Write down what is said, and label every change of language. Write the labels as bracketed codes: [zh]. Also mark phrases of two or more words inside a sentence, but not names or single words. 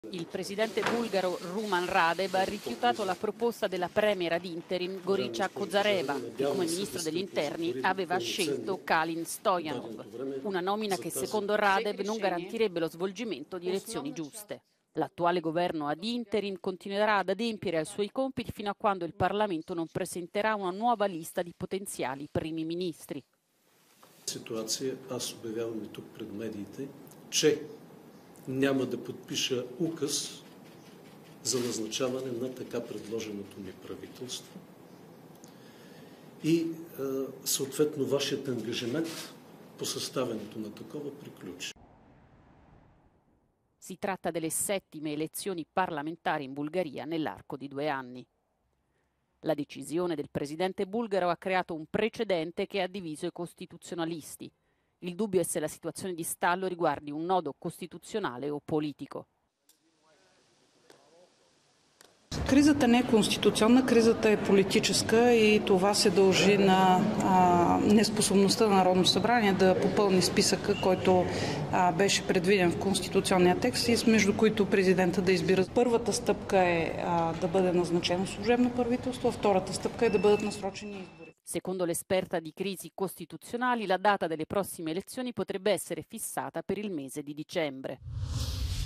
[it] Il presidente bulgaro Ruman Radev ha rifiutato la proposta della premier ad interim Gorica Kozareva, che come ministro degli interni aveva scelto Kalin Stoyanov, una nomina che secondo Radev non garantirebbe lo svolgimento di elezioni giuste. L'attuale governo ad interim continuerà ad adempiere ai suoi compiti fino a quando il Parlamento non presenterà una nuova lista di potenziali primi ministri. [bg] Ситуация, аз обявявам и тук пред медиите, че няма да подпиша указ за назначаване на така предложеното ми правителство и съответно вашият ангажимент по съставянето на такова приключи. [it] Si tratta delle settime elezioni parlamentari in Bulgaria nell'arco di 2 anni. La decisione del presidente bulgaro ha creato un precedente che ha diviso i costituzionalisti. Il dubbio è se la situazione di stallo riguardi un nodo costituzionale o politico. [bg] Кризата не е конституционна, кризата е политическа и това се дължи на неспособността на Народното събрание да попълни списъка, който беше предвиден в конституционния текст и между които президента да избира. Първата стъпка е да бъде назначено служебно правителство, а втората стъпка е да бъдат насрочени избори. [it] Secondo l'esperta di crisi costituzionali, la data delle prossime elezioni potrebbe essere fissata per il mese di dicembre.